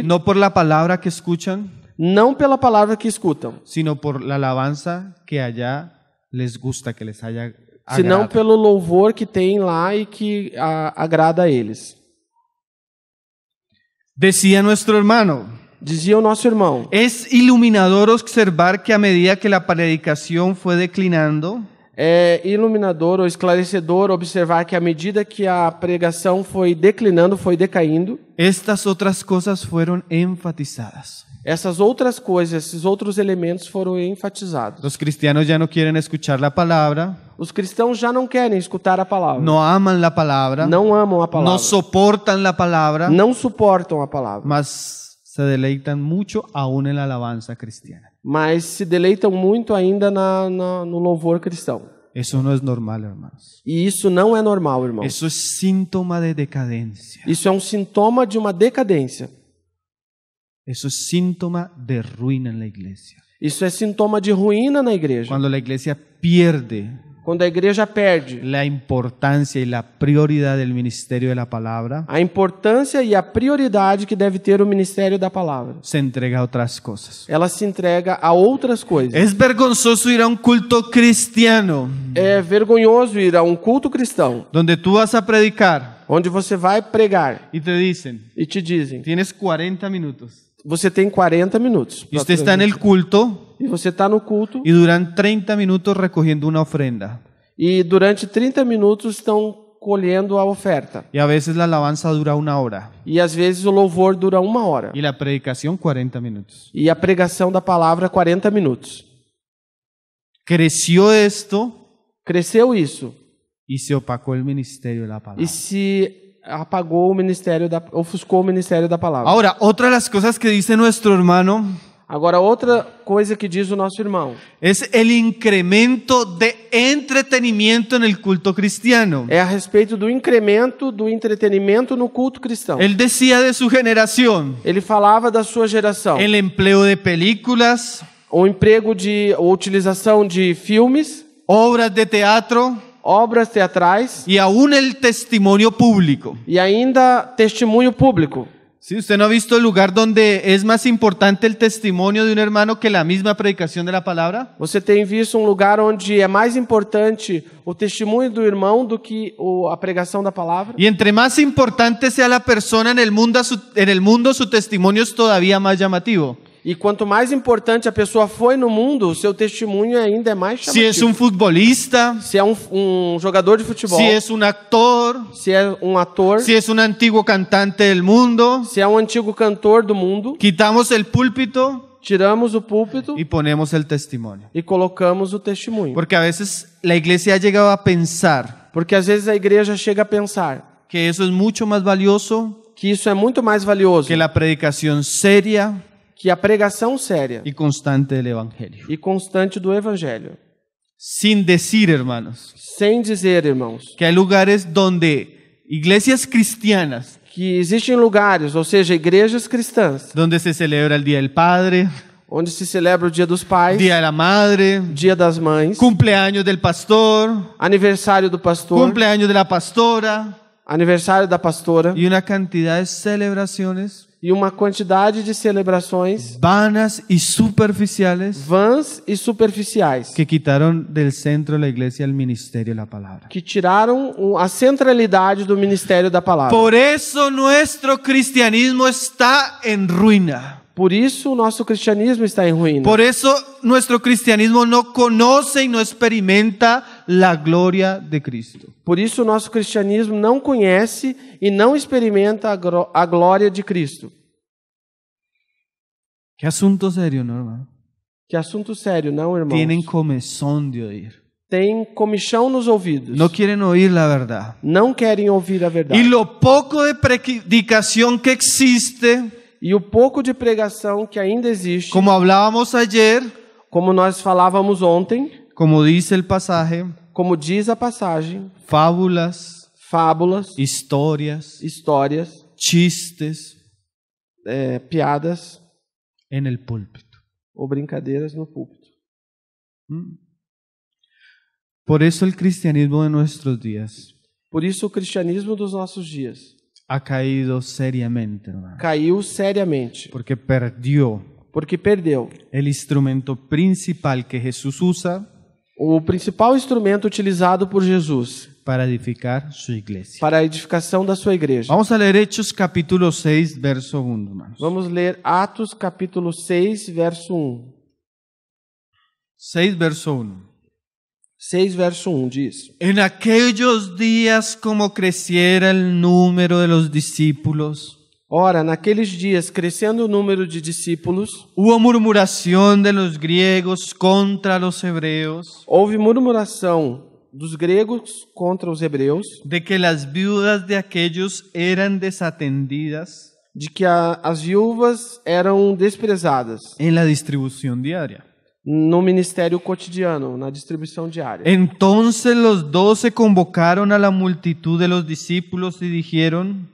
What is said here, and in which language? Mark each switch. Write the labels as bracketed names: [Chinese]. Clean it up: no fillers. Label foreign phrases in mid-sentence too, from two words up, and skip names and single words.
[Spanish] no por la palabra que escuchan, [Portuguese] não pela palavra que escutam, [Spanish] sino por la alabanza que allá les gusta, que les haya [Portuguese] senão [Spanish] agrada. [Portuguese] pelo louvor que tem lá e que agrada a eles. [Spanish] Decía nuestro hermano, [Portuguese] Dizia o nosso irmão, [Spanish] es iluminador observar que a medida que la predicación fue declinando, [Portuguese] é iluminador ou esclarecedor observar que à medida que a pregação foi declinando, foi decaindo, [Spanish] estas otras cosas fueron enfatizadas. [Portuguese] essas outras coisas, esses outros elementos foram enfatizados. [Spanish] Los cristianos ya no quieren escuchar la palabra, [Portuguese] Os cristãos já não querem escutar a palavra, [Spanish] no aman la palabra, [Portuguese] não amam a palavra, [Spanish] no soportan la palabra, [Portuguese] não suportam a palavra, [Spanish] mas se deleitan mucho aún en la alabanza cristiana. [Portuguese] mas se deleitam muito ainda no louvor cristão. [Spanish] Eso no es normal, hermanos. [Portuguese] E isso não é normal, irmão. [Spanish] Eso es síntoma de decadencia. [Portuguese] Isso é um sintoma de uma decadência. [Spanish] Eso es síntoma de ruina en la iglesia. [Portuguese] Isso é sintoma de ruína na igreja. [Spanish] Cuando la iglesia pierde [Portuguese] Quando a igreja perde [Spanish] la importancia y la prioridad del ministerio de la palabra, [Portuguese] a importância e a prioridade que deve ter o ministério da palavra, [Spanish] se entrega a otras cosas. [Portuguese] ela se entrega a outras coisas. [Spanish] Es vergonzoso ir a un culto cristiano [Portuguese] É vergonhoso ir a um culto cristão, [Spanish] donde tú vas a predicar [Portuguese] onde você vai pregar [Spanish] y te dicen, [Portuguese] e te dizem, [Spanish] tienes 40 minutos. [Portuguese] você tem 40 minutos. [Spanish] Y usted está en el culto [Portuguese] E você está no culto [Spanish] y duran 30 minutos recogiendo una ofrenda. [Portuguese] e durante 30 minutos estão colhendo a oferta. [Spanish] Y a veces la alabanza dura 1 hora [Portuguese] E às vezes o louvor dura 1 hora. [Spanish] y la predicación 40 minutos. [Portuguese] E a pregação da palavra 40 minutos. [Spanish] Creció esto [Portuguese] Cresceu isso [Spanish] y se opacó el ministerio de la palabra. [Portuguese] e se apagou o ministério ofuscou o ministério da palavra. [Spanish] Ahora, otra de las cosas que dice nuestro hermano [Portuguese] Agora, outra coisa que diz o nosso irmão [Spanish] es el incremento de entretenimiento en el culto cristiano. [Portuguese] é a respeito do incremento do entretenimento no culto cristão. [Spanish] Él decía de su generación, [Portuguese] Ele falava da sua geração, [Spanish] el empleo de películas, [Portuguese] o emprego ou utilização de filmes, [Spanish] obras de teatro [Portuguese] obras teatrais [Spanish] y aún el testimonio público. [Portuguese] e ainda testemunho público. [Spanish] ¿Sí? ¿Usted no ha visto el lugar donde es más importante el testimonio de un hermano que la misma predicación de la palabra? [Portuguese] Você tem visto um lugar onde é mais importante o testemunho do irmão do que a pregação da palavra? [Spanish] Y entre más importante sea la persona en el mundo, su testimonio es todavía más llamativo. [Portuguese] E quanto mais importante a pessoa foi no mundo, o seu testemunho ainda é mais [Spanish] Si es [Portuguese] chamativo. [Spanish] un futbolista, [Portuguese] Se é um jogador de futebol, [Spanish] si es un actor, [Portuguese] se é um ator, [Spanish] si es un antiguo cantante del mundo, [Portuguese] se é um antigo cantor do mundo, [Spanish] quitamos el púlpito [Portuguese] tiramos o púlpito [Spanish] y ponemos el testimonio. [Portuguese] e colocamos o testemunho. [Spanish] Porque a veces la iglesia ha llegado a pensar [Portuguese] Porque às vezes a igreja chega a pensar [Spanish] que eso es mucho más valioso [Portuguese] que isso é muito mais valioso [Spanish] que la predicación seria [Portuguese] que a pregação séria [Spanish] y constante del evangelio. [Portuguese] e constante do evangelho. [Spanish] Sin decir, hermanos, [Portuguese] Sem dizer, irmãos, [Spanish] que hay lugares donde iglesias cristianas, [Portuguese] que existem lugares, ou seja, igrejas cristãs, [Spanish] donde se celebra el Día del Padre, [Portuguese] onde se celebra o Dia dos Pais, [Spanish] Día de la Madre, [Portuguese] Dia das Mães, [Spanish] cumpleaños del pastor, [Portuguese] aniversário do pastor, [Spanish] cumpleaños de la pastora, [Portuguese] aniversário da pastora [Spanish] y una cantidad de celebraciones [Portuguese] e uma quantidade de celebrações [Spanish] vanas y superficiales [Portuguese] vãs e superficiais [Spanish] que quitaron del centro de la iglesia el ministerio de la palabra. [Portuguese] que tiraram a centralidade do ministério da palavra. [Spanish] Por eso nuestro cristianismo está en ruina. [Portuguese] Por isso o nosso cristianismo está em ruína. [Spanish] Por eso nuestro cristianismo no conoce y no experimenta la gloria de Cristo. [Portuguese] Por isso o nosso cristianismo não conhece e não experimenta a glória de Cristo. [Spanish] Qué asunto serio, ¿no, hermano? [Portuguese] Que assunto sério, não, irmãos? [Spanish] Tienen comezón de oír. [Portuguese] Tem comichão nos ouvidos. [Spanish] No quieren oír la verdad. [Portuguese] Não querem ouvir a verdade. [Spanish] Y lo poco de predicación que existe, [Portuguese] E o pouco de pregação que ainda existe, [Spanish] como hablábamos ayer, [Portuguese] como nós falávamos ontem, [Spanish] como dice el pasaje, [Portuguese] como diz a passagem, [Spanish] fábulas, [Portuguese] fábulas, [Spanish] historias, [Portuguese] histórias, [Spanish] chistes [Portuguese] piadas [Spanish] en el púlpito. [Portuguese] ou brincadeiras no púlpito. [Spanish] Por eso el cristianismo de nuestros días [Portuguese] Por isso o cristianismo dos nossos dias [Spanish] ha caído seriamente, hermano, [Portuguese] caiu seriamente, [Spanish] porque perdió [Portuguese] porque perdeu [Spanish] el instrumento principal que Jesús usa [Portuguese] o principal instrumento utilizado por Jesus [Spanish] para edificar su iglesia. [Portuguese] para a edificação da sua igreja. [Spanish] Vamos a leer Hechos capítulo 6, verso 1, hermanos. [Portuguese] Vamos ler Atos capítulo 6, verso 1. 6, verso 1. 6, verso 1 diz: [Spanish] En aquellos días, como creciera el número de los discípulos, [Portuguese] Ora, naqueles dias, crescendo o número de discípulos, [Spanish] hubo murmuración de los griegos contra los hebreos, [Portuguese] houve murmuração dos gregos contra os hebreus, [Spanish] de que las viudas de aquellos eran desatendidas [Portuguese] de que as viúvas eram desprezadas [Spanish] en la distribución diaria. [Portuguese] no ministério cotidiano, na distribuição diária. [Spanish] Entonces los 12 convocaron a la multitud de los discípulos y dijeron: